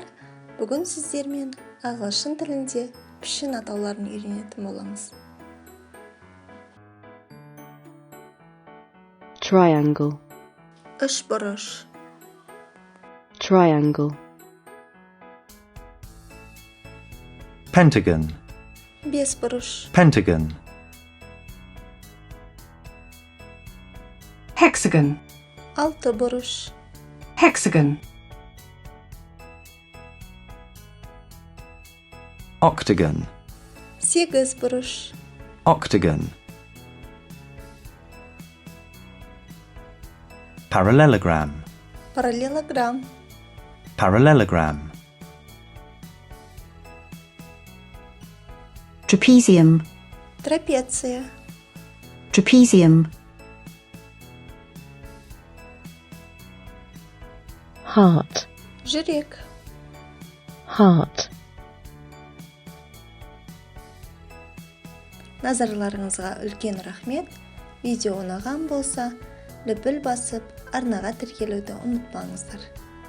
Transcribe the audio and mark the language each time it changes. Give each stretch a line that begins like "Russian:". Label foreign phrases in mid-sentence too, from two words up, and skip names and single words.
Kazakh: Бүгін сіздермен ағылшын тілінде пішін атауларын үйренетін боламыз.
English: Triangle,
Kazakh: Үш бұрыш,
English: triangle, Pentagon,
Kazakh: бес бұрыш,
English: pentagon, Hexagon,
Kazakh: алты бұрыш,
English: hexagon, octagon,
Kazakh: сегіз бұрыш,
English: octagon, parallelogram,
Kazakh: параллелограмм,
English: parallelogram, trapezium,
Kazakh: трапеция,
English: trapezium, heart,
Kazakh: жүрек.
English: heart.
Kazakh: Назарларыңызға үлкен рахмет. Видео ұнаған болса, лүпіл басып, арнаға тіркелуді ұмытпаңыздар.